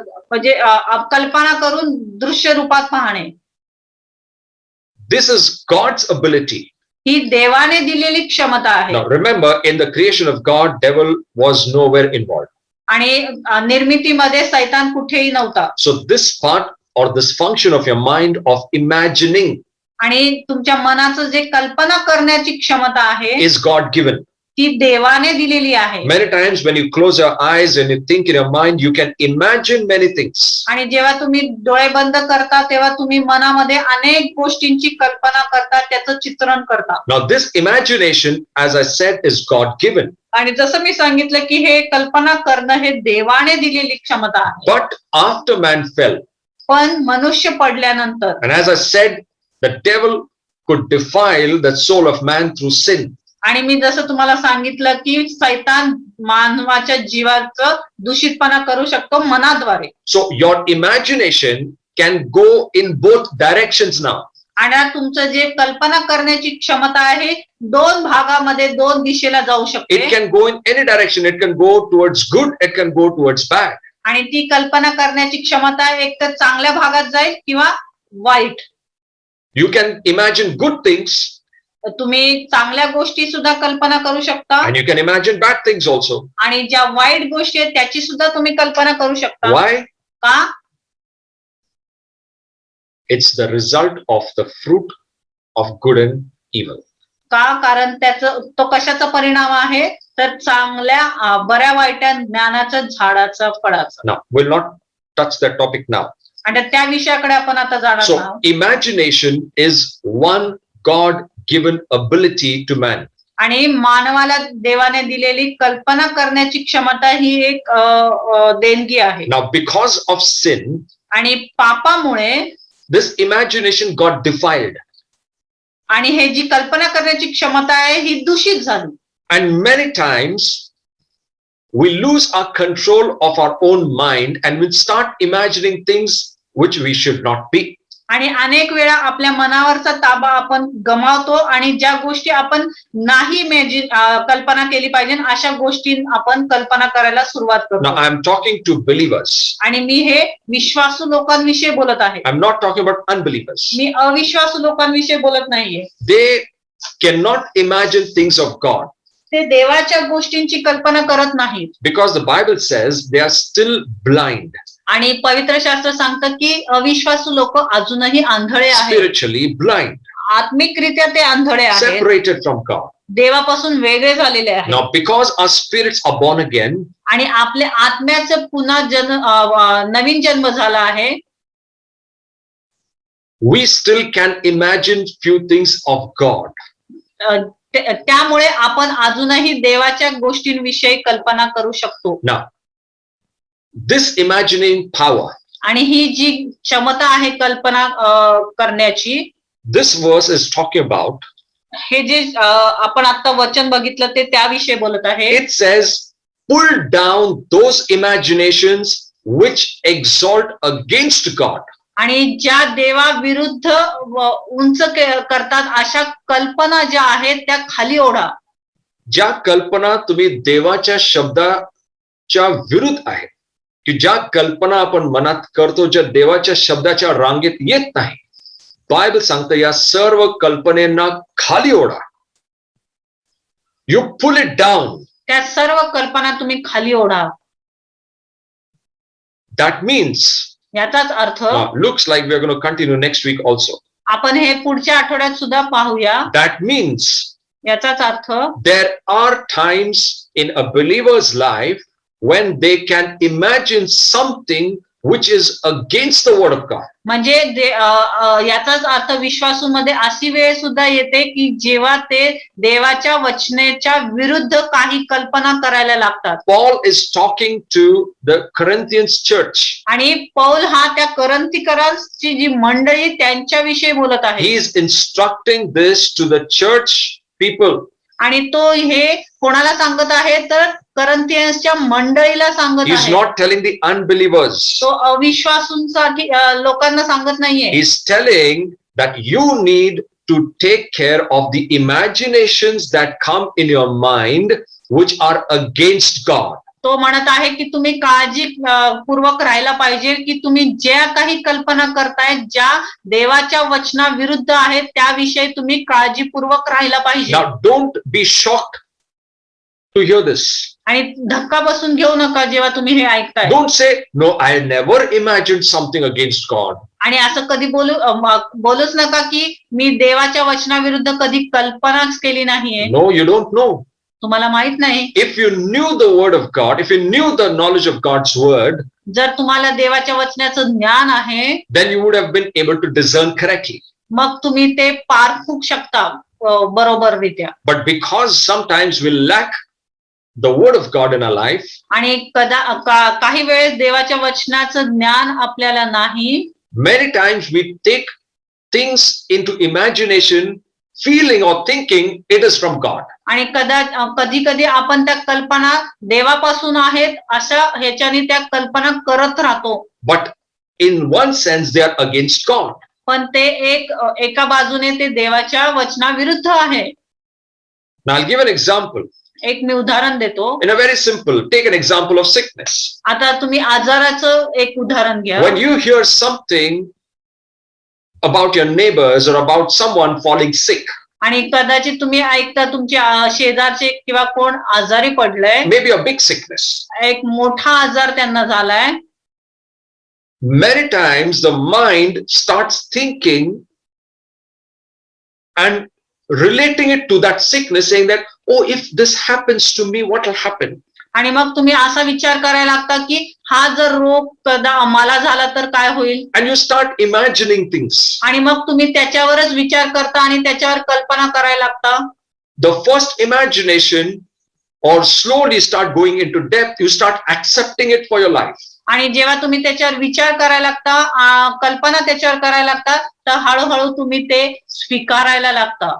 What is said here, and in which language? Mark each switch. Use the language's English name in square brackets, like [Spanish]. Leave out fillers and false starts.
[Marathi] म्हणजे कल्पना करून दृश्य रूपात पाहणे. [English] This is God's ability. [Marathi] ही देवाने दिलेली क्षमता आहे. [English] Now remember, in the creation of God, devil was nowhere involved. [Marathi] आणि निर्मितीमध्ये सैतान कुठेही नव्हता. [English] So this part or this function of your mind of imagining [Marathi] आणि तुमच्या मनाचं जे कल्पना करण्याची क्षमता आहे [English] is God given. [Marathi] ती देवाने दिलेली आहे. [English] Many times when you close your eyes and you think in your mind, you can imagine many things. [Marathi] आणि जेव्हा तुम्ही डोळे बंद करता तेव्हा तुम्ही मनामध्ये अनेक गोष्टींची कल्पना करता, त्याचं चित्रण करता. [English] Now this imagination, as I said, is God given. [Marathi] आणि जसं मी सांगितलं की हे कल्पना करणं हे देवाने दिलेली क्षमता आहे. [English] But after man fell, [Marathi] पण मनुष्य पडल्यानंतर, [English] and as I said, the devil could defile the soul of man through sin. [Marathi] आणि मी जसं तुम्हाला सांगितलं की सैतान मानवाच्या जीवाचं दूषितपणा करू शकतो मनाद्वारे. [English] So your imagination can go in both directions now. [Marathi] आणि तुमचं जे कल्पना करण्याची क्षमता आहे दोन भागामध्ये दोन दिशेला जाऊ [English] It [Marathi] शकते. [English] can go in any direction. It can go towards good. It can go towards bad. [Marathi] आणि ती कल्पना करण्याची क्षमता एक तर चांगल्या भागात जाईल किंवा वाईट. [English] You can imagine good things [Marathi] तुम्ही चांगल्या गोष्टी सुद्धा कल्पना करू शकता [English] and you can imagine bad things also. [Marathi] आणि ज्या वाईट गोष्टी आहेत त्याची सुद्धा तुम्ही कल्पना करू शकता. [English] Why? [Marathi] का? [English] It's the result of the fruit of good and evil. [Marathi] का? कारण त्याचं तो कशाचा परिणाम आहे तर चांगल्या बऱ्या वाईट ज्ञानाच्या झाडाचा फळाचा. [English] Now, we'll not touch that topic now. [Marathi] आणि त्या विषयाकडे आपण आता जाणार [English] So, [Marathi] आहोत. [English] imagination is one God-given ability to man. [Marathi] आणि मानवाला देवाने दिलेली कल्पना करण्याची क्षमता ही एक देणगी आहे. [English] Now, because of sin, [Marathi] आणि पापामुळे [English] this imagination got defiled. [Marathi] आणि हे जी कल्पना करण्याची क्षमता आहे ही दूषित झाली. [English] And many times, we lose our control of our own mind and we start imagining things which we should not be. [Marathi] आणि अनेक वेळा आपल्या मनावरचा ताबा आपण गमावतो आणि ज्या गोष्टी आपण नाही कल्पना केली पाहिजे अशा गोष्टी आपण कल्पना करायला सुरुवात [English] Now, [Marathi] करतो. [English] I am talking to believers. [Marathi] आणि मी हे विश्वासू लोकांविषयी बोलत आहे. [English] I'm not talking about unbelievers. [Marathi] मी अविश्वासू लोकांविषयी बोलत नाहीये. [English] They cannot imagine things of God [Marathi] ते देवाच्या गोष्टींची कल्पना करत नाहीत. [English] because the Bible says they are still blind, [Marathi] आणि पवित्र शास्त्र सांगतं की अविश्वासू लोक अजूनही आंधळे आहेत. [English] spiritually blind, [Marathi] आत्मिकरित्या ते आंधळे आहेत. [English] separated from God. [Marathi] देवापासून वेगळे झालेले आहेत. [English] Now, because our spirits are born again, [Marathi] आणि आपल्या आत्म्याचं पुन्हा नवीन जन्म झाला आहे, [English] we still can imagine few things of God. [Marathi] त्यामुळे आपण अजूनही देवाच्या गोष्टींविषयी कल्पना करू शकतो. [English] Now, this imagining power, [Marathi] आणि ही जी क्षमता आहे कल्पना करण्याची, [English] this verse is talking about, [Marathi] हे जे आपण आता वचन बघितलं ते त्याविषयी बोलत आहे. [English] it says, pull down those imaginations which exalt against God. [Marathi] आणि ज्या देवाविरुद्ध उंच करतात अशा कल्पना ज्या आहेत त्या खाली ओढा. ज्या कल्पना तुम्ही देवाच्या शब्दाच्या विरुद्ध आहेत, की ज्या कल्पना आपण मनात करतो ज्या देवाच्या शब्दाच्या रांगेत येत नाही, बायबल सांगतं या सर्व कल्पनेना खाली ओढा. [English] You pull it down. [Marathi] त्या सर्व कल्पना तुम्ही खाली ओढा. [English] that means, [Marathi] याचाच अर्थ, [English] Looks like we are going to continue next week also. [Marathi] आपण हे पुढच्या आठवड्यात सुद्धा पाहूया. [English] that means, [Marathi] याचाच अर्थ, [English] there are times in a believer's life when they can imagine something which is against the word of God. [Marathi] म्हणजे याचाच अर्थ विश्वासूमध्ये अशी वेळ सुद्धा येते की जेव्हा ते देवाच्या वचनेच्या विरुद्ध काही कल्पना करायला लागतात. [English] Paul is talking to the Corinthians church. [Marathi] आणि पौल हा त्या करंथीकरांची जी मंडळी त्यांच्याविषयी बोलत आहे. [English] He is instructing this to the church people. [Marathi] आणि तो हे कोणाला सांगत आहे तर करंथियन्सच्या मंडळीला सांगत [English] He is [Marathi] आहे. [English] not telling the unbelievers. [Marathi] तो अविश्वासूंसाठी लोकांना सांगत नाहीये. [English] He is telling that you need to take care of the imaginations that come in your mind which are against God. [Marathi] तो म्हणत आहे की तुम्ही काळजी पूर्वक राहायला पाहिजे की तुम्ही ज्या काही कल्पना करताय, ज्या देवाच्या वचनाविरुद्ध आहेत त्याविषयी तुम्ही काळजीपूर्वक राहायला पाहिजे. [English] Now, don't be shocked to hear this. [Marathi] आणि धक्का बसून घेऊ नका जेव्हा तुम्ही हे ऐकताय. [English] Don't say, no, I never imagined something against God. [Marathi] आणि असं कधी बोलूच नका की मी देवाच्या वचनाविरुद्ध कधी कल्पनाच केली नाहीये. [English] No, you don't know. [Marathi] तुम्हाला माहित नाही. [English] If you knew the word of God, if you knew the knowledge of God's word, [Marathi] जर तुम्हाला देवाच्या वचनाचं ज्ञान आहे, [English] then you would have been able to discern correctly. [Marathi] मग तुम्ही ते पारखू शकता बरोबररित्या. [English] But because sometimes we lack the word of God in our life, [Marathi] आणि काही वेळेस देवाच्या वचनाचं ज्ञान आपल्याला नाही, [English] many times we take things into imagination, feeling or thinking it is from God. [Marathi] आणि कधी कधी आपण त्या कल्पना देवापासून आहेत अशा ह्याच्याने त्या कल्पना करत राहतो. [English] But in one sense they are against God. [Marathi] पण ते एका बाजूने ते देवाच्या वचनाविरुद्ध आहे. [English] Now I'll give an example. [Marathi] एक मी उदाहरण देतो. [English] In a very simple, take an example of sickness. [Marathi] आता तुम्ही आजाराचं एक उदाहरण घ्या. [English] When you hear something about your neighbors or about someone falling sick, [Marathi] आणि कदाचित तुम्ही ऐकता तुमच्या शेजारचे किंवा कोण आजारी पडलंय, [English] maybe a big sickness, [Marathi] एक मोठा आजार त्यांना झालाय, [English] many times the mind starts thinking and relating it to that sickness, saying that, oh, if this happens to me, what will happen? [Marathi] आणि मग तुम्ही असा विचार करायला लागता की हा जर रोग कदा मला झाला तर काय होईल. [English] And you start imagining things. [Marathi] आणि मग तुम्ही त्याच्यावरच विचार करता आणि त्याच्यावर कल्पना करायला लागता. [English] The first imagination, or slowly start going into depth, you start accepting it for your life. [Marathi] आणि जेव्हा तुम्ही त्याच्यावर विचार करायला लागता, कल्पना त्याच्यावर करायला लागता, तर हळूहळू तुम्ही ते स्वीकारायला लागता.